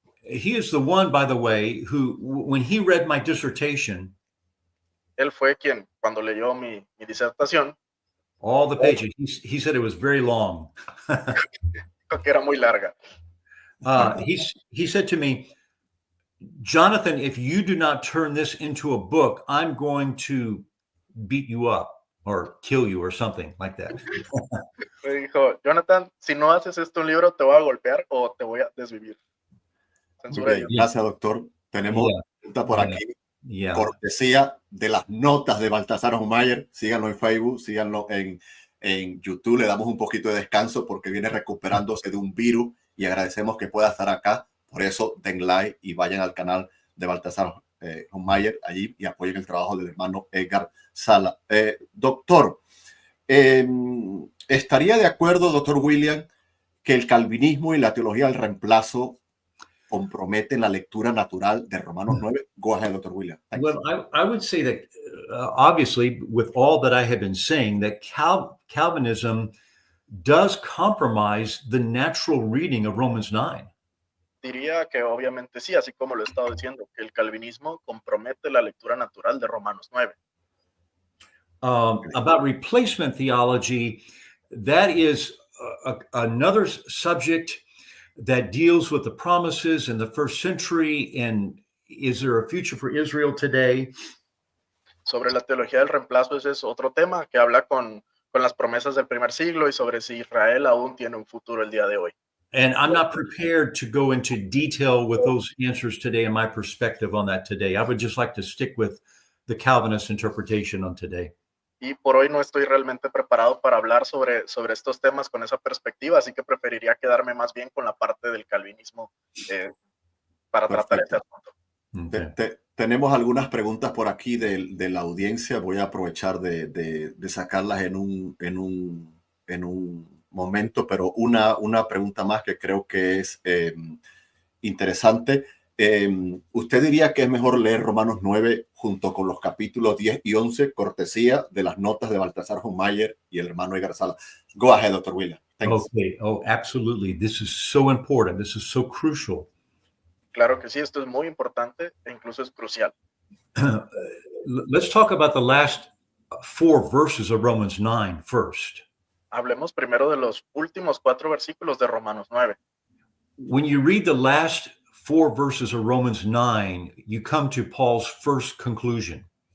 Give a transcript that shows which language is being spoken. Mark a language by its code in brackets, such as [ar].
[en] He is the one, by the way, who, when he read my dissertation, [es] Él fue quien, cuando leyó mi disertación, [en] all the pages, he said it was very long. [es] dijo que era muy larga. [en] He said to me, Jonathan, if you do not turn this into a book, I'm going to beat you up or kill you or something like that. [es] Me dijo, Jonathan, si no haces esto un libro, te voy a golpear o te voy a desvivir. Censura Muy bien, gracias, doctor. Tenemos una pregunta por aquí. Cortesía de las notas de Baltasar Humayer. Síganlo en Facebook, síganlo en YouTube. Le damos un poquito de descanso porque viene recuperándose de un virus y agradecemos que pueda estar acá. Por eso den like y vayan al canal de Baltasar Humayer allí y apoyen el trabajo del hermano Edgar Sala. Doctor, ¿estaría de acuerdo, doctor William, que el calvinismo y la teología del reemplazo comprometen la lectura natural de Romanos 9? [en] Go ahead, Dr. William. Thanks. Well, I would say that obviously, with all that I have been saying, that Calvinism does compromise the natural reading of Romans 9. [es] Diría que obviamente sí, así como lo he estado diciendo, que el calvinismo compromete la lectura natural de Romanos 9. [en] About replacement theology, that is another subject that deals with the promises in the first century and is there a future for Israel today? [es] Sobre la teología del reemplazo, ese es otro tema que habla con las promesas del primer siglo y sobre si Israel aún tiene un futuro el día de hoy. [en] And I'm not prepared to go into detail with those answers today and my perspective on that today. I would just like to stick with the Calvinist interpretation on today. [es] Y por hoy no estoy realmente preparado para hablar sobre estos temas con esa perspectiva, así que preferiría quedarme más bien con la parte del calvinismo para tratar este asunto. [en] Okay. [es] Tenemos algunas preguntas por aquí de la audiencia. Voy a aprovechar de sacarlas en un momento, pero una pregunta más que creo que es interesante. ¿Usted diría que es mejor leer Romanos 9 junto con los capítulos 10 y 11, cortesía de las notas de Baltasar Humayer y el hermano Edgar Sala? [en] Go ahead, Dr. William. Thanks. Okay. Oh, absolutely. This is so important. This is so crucial. [es] Claro que sí, esto es muy importante e incluso es crucial. [en] Let's talk about the last 4 verses of Romans 9 first. [es] Hablemos primero de los últimos 4 versículos de Romanos 9. [en] When you read the last 4 verses of Romans 9, you come to Paul's first conclusion.